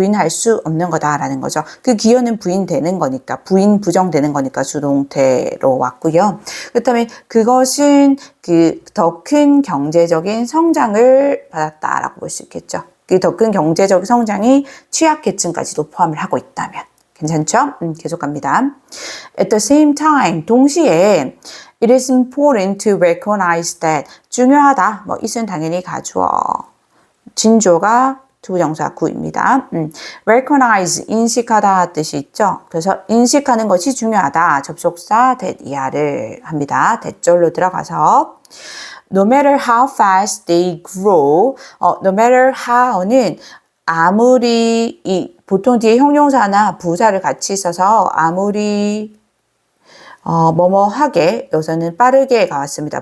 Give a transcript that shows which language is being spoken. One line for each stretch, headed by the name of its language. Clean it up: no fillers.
Korean: 부인할 수 없는 거다라는 거죠. 그 기여는 부인되는 거니까, 부정되는 거니까 수동태로 왔고요. 그렇다면 그것은 더 큰 경제적인 성장을 받았다라고 볼 수 있겠죠. 그 더 큰 경제적 성장이 취약계층까지도 포함을 하고 있다면. 괜찮죠? 계속 갑니다.
English: At the same time,
Korean: 동시에
English: It is important to recognize that
Korean: 중요하다. it은 당연히 가주어. 진조가 투부정사 구입니다. recognize 인식하다 뜻이 있죠. 그래서 인식하는 것이 중요하다. 접속사 that 이하를 합니다. 대절로 들어가서
English: no matter how fast they grow,
Korean: no matter how는 아무리 보통 뒤에 형용사나 부사를 같이 써서 아무리 뭐뭐하게 여기서는 빠르게 가왔습니다.